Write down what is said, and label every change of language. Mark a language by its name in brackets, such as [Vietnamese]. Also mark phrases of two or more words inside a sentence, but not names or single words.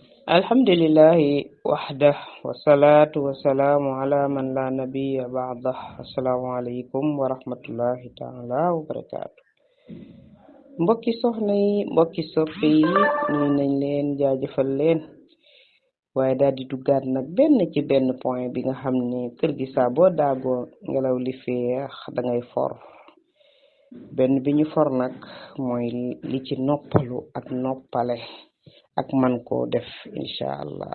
[Arabic] الحمد لله وحده والصلاة والسلام على من لا نبي بعده. السلام عليكم ورحمة الله تعالى وبركاته. [Wolof] Mbokki soxna yi, mbokki soppe yi, ñu nañ leen jaajëfal leen waaye daal di duggaat nag ci benn point bi nga xam ne kër gi saa boo daagoo ngelaw li feex da ngay for. benn bi ñu for nag mooy li ci noppalu ak noppale ak man koo def [Arabic] إن شاء الله.